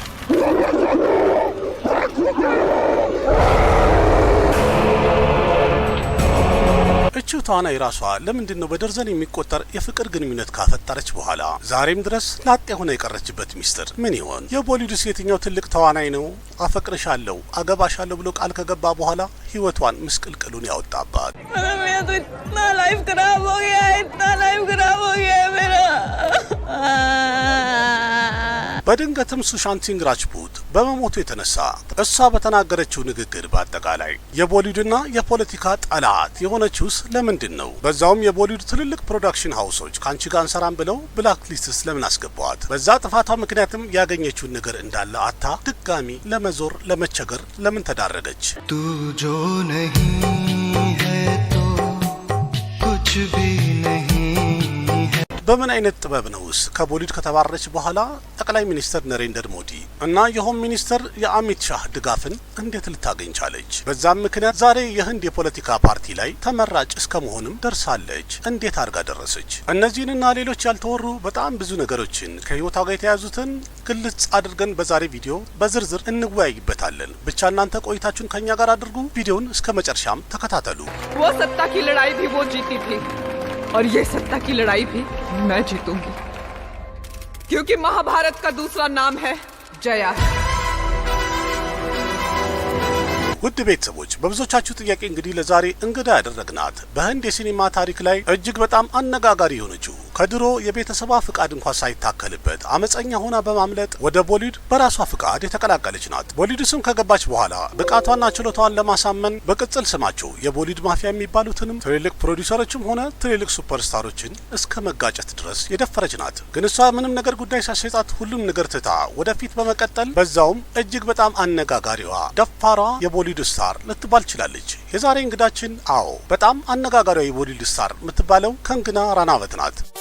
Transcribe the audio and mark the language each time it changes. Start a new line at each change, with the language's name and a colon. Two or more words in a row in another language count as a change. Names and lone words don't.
Amharic: እቺው ተዋናይ ራሷ ለምንድነው በደርዘን የሚቆጠር የፍቅር ግንኙነት ካፈጠረች በኋላ ዛሬም ድረስ ላጤ ሆነ የቀረችበት ሚስጥር ምን ይሆን? የቦሊውድስ የትኛው ትልቅ ተዋናይ ነው አፈቅርሻለሁ አገባሻለሁ ብሎ ቃል ከገባ በኋላ ህይወቷን ምስቅልቅሉን ያወጣባት?
Hindi: मेरा तो इतना लाइफ खराब हो गया है इतना लाइफ खराब हो गया है मेरा
Amharic: በድንገትም ሱሻንት ሲንግ ራጅፑት በመሞቱ የተነሳ እሷ በተናገረችው ንግግር በአጠቃላይ የቦሊውድና የፖለቲካ ጠላት የሆነችውስ ለምንድን ነው? በዛውም የቦሊውድ ትልልቅ
English: production houses
Amharic: ካንቺ ጋር እንሰራም ብለው
English: black lists
Amharic: ለምን አስገባዋት? በዛ ጥፋቷ ምክንያትም ያገኘችውን ነገር እንዳለ አታ ድጋሚ ለመዞር ለመቸገር ለምን ተዳረገች?
Hindi: तू जो नहीं है तो कुछ भी नहीं
Amharic: በምን አይነት ጥበብ ነውስ ከቦሊውድ ከተባረረች በኋላ ጠቅላይ ሚኒስትር ነሬንደር ሞዲ እና
English: home minister
Amharic: የአሚት ሻህ ድጋፍን እንዴት ልታገኝ ቻለች? በዛም ምክንያት ዛሬ የህንድ የፖለቲካ ፓርቲ ላይ ተመራጭ እስከመሆንም ደርሳለች። እንዴት አድርጋ ደረሰች? እነዚህንና ሌሎች ያልተወሩ በጣም ብዙ ነገሮችን ከህይወቷ ጋር የተያዙትን ግልጽ አድርገን በዛሬ ቪዲዮ በዝርዝር እንወያይበታለን። ብቻ እናንተ ቆይታችሁን ከኛ ጋር አድርጉ። ቪዲዮውን እስከ መጨረሻም ተከታተሉ።
Hindi: वो सत्ता की लड़ाई भी वो जीती थी और ये सत्ता की लड़ाई भी मैं जीतूंगी क्योंकि महाभारत का दूसरा नाम है जया।
Amharic: ውድ ቤተሰቦች በብዙዎቻችሁ ጥያቄ እንግዲህ ለዛሬ እንግዳ ያደረግናት በህንድ የሲኒማ ታሪክ ላይ እጅግ በጣም አነጋጋሪ የሆነችው ከድሮ የቤተሰቧ ፍቃድ እንኳን ሳይታከልበት አመፀኛ ሆና በማምለጥ ወደ ቦሊውድ በራሷ ፍቃድ የተቀላቀለች ናት። ቦሊውድ ስም ከገባች በኋላ ብቃቷና ችሎታዋን ለማሳመን በቅጽል ስማቸው የቦሊውድ ማፊያ የሚባሉትንም ትልልቅ ፕሮዲውሰሮችም ሆነ ትልልቅ ሱፐርስታሮችን እስከ መጋጨት ድረስ የደፈረች ናት። ግን እሷ ምንም ነገር ጉዳይ ሳይሰጣት ሁሉም ነገር ትታ ወደፊት በመቀጠል በዛውም እጅግ በጣም አነጋጋሪዋ ደፋሯ የቦሊውድ ስታር ልትባል ችላለች። የዛሬ እንግዳችን አዎ በጣም አነጋጋሪዋ የቦሊውድ ስታር የምትባለው ከንግና ራናወት ናት።